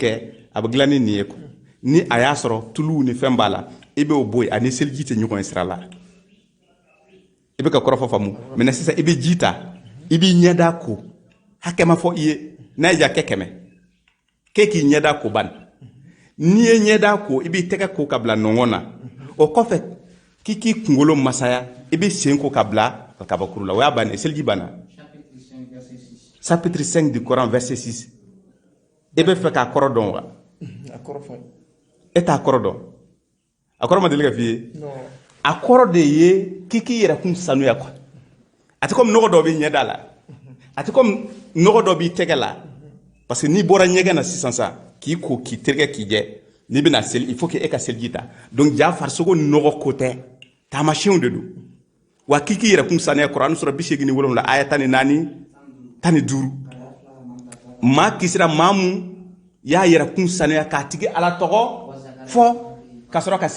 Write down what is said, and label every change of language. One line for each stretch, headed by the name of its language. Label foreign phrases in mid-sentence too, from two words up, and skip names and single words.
Bambara: kɛ a bɛ dilan ni nin ye ni a y'a sɔrɔ tuluw ni fɛn b'a la i b'o bɔ yen ani seliji tɛ ɲɔgɔn ye sira la i bɛ ka kɔrɔfɔ faamu mɛ sisan i bɛ ji ta i b'i ɲɛda ko hakɛ ma fɔ i ye n'a ye jakɛ 100 k'e k'i ɲɛda ko ban n'i ye ɲɛda ko i b'i tɛgɛ ko ka bila nɔngɔn na o kɔfɛ k'i k'i kunkolo masaya i b'i sen ko ka bila kabakuru la o y'a bannen seliji banna.
French: Chapitre 5 du Coran verset 6
Bambara: e bɛ fɛ k'a kɔrɔ dɔn wa? E t'a kɔrɔ dɔn a kɔrɔ ma deli ka f'i ye a kɔrɔ de ye k'i k'i yɛrɛ kun sanuya quoi a tɛ comme nɔgɔ dɔ b'i ɲɛda la a tɛ comme nɔgɔ dɔ b'i tɛgɛ la
French: parce que
Bambara: n'i bɔra ɲɛgɛn na sisan sa k'i ko k'i terikɛ k'i jɛ n'i bɛna seli
French: il faut que
Bambara: e ka seliji ta donc ja farisogo nɔgɔ ko tɛ taamasiyɛnw de don wa k'i k'i yɛrɛ kun sanuya Kuran sura 87 aya 14 15 maa kisira maa mun y'a yɛrɛ kun sanuya k'a tigi ala tɔgɔ fɔ ka sɔrɔ ka